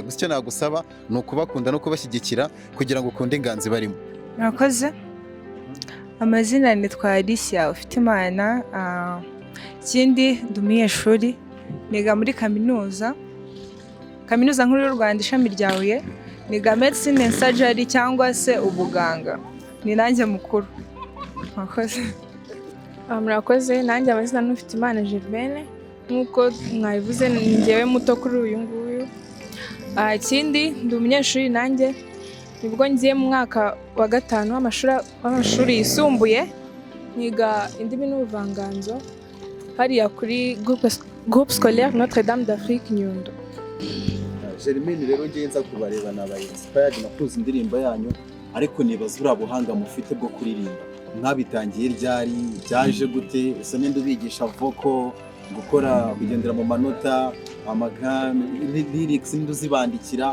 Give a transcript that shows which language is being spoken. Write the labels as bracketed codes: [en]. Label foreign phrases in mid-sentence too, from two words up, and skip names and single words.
[rw] Gusa icyo nagusaba ni ukubakunda no kubashyigikira kugira ngo ukunde inganzi barimo. Murakoze. Amazina nitwa Alicia Ufitimana. Ikindi ndi umunyeshuri, niga muri kaminuza nkuru y'u Rwanda ishami rya Huye, niga [en] medicine and surgery [rw] cyangwa se ubuganga. Ni nanjye mukuru. Murakoze. Murakoze. Nanjye amazina ni Ufitimana Germaine, nk'uko mwabivuze ni njyewe muto kuri uyu nguyu. Ikindi ndi umunyeshuri, nanjye nibwo ngiye mu mwaka wa 5 w'amashuri yisumbuye, niga indimi n'ubuvanganzo hariya kuri groupe scolaire Notre Dame d'Afrique Nyundo. Germaine rero ngiye nza kubareba nabaye inspired nakuze indirimbo yanyu, ariko nibaza uriya buhanga mufite bwo kuririmba, mwabitangiye ryari, byaje gute? Ese ninde ubigisha vocal, gukora kugendera mu manota, amagame, lyrics ninde uzibandikira?